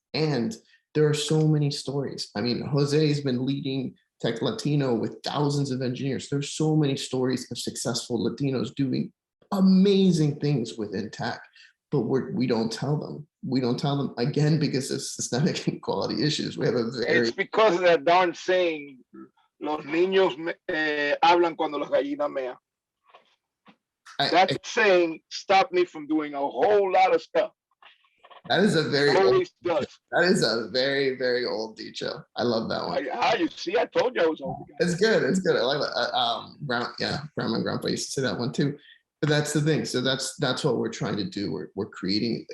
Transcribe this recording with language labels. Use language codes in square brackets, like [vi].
[en] And there are so many stories. I mean, Jose has been leading Tech Latino with thousands of engineers. There's so many stories of successful Latinos doing amazing things within tech, but we don't tell them. We don't tell them, again, because of systemic inequality issues. We have a very— It's because of that darn saying, [es] los niños hablan cuando las gallinas mean. [en] That saying stopped me from doing a whole lot of stuff. That is a very always old, does. That is a very, very old dicho. I love that one. You see, I told you I was old. It's good. It's good. I like that. Grandma and grandpa used to say that one too. But that's the thing. So that's what we're trying to do. We're creating.